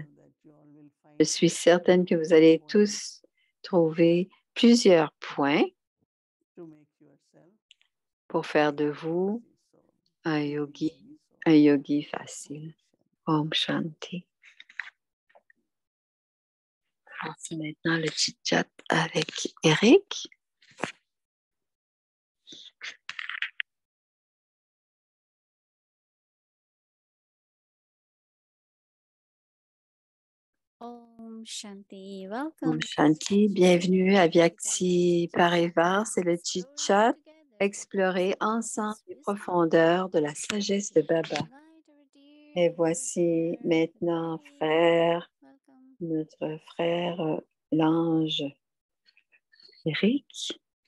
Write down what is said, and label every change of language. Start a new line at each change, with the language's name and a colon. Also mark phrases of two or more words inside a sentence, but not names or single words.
French: Je suis certaine que vous allez tous trouver plusieurs points pour faire de vous un yogi facile.
Sanskrit: ॐ शान्ति. Commençons maintenant le chit-chat avec Eric. Om Shanti, welcome. ॐ शान्ति,
French: bienvenue à Vyakti Parivar. C'est le chit-chat. Explorer ensemble les profondeurs de la sagesse de Baba. Et voici maintenant, frère, notre frère l'ange Eric.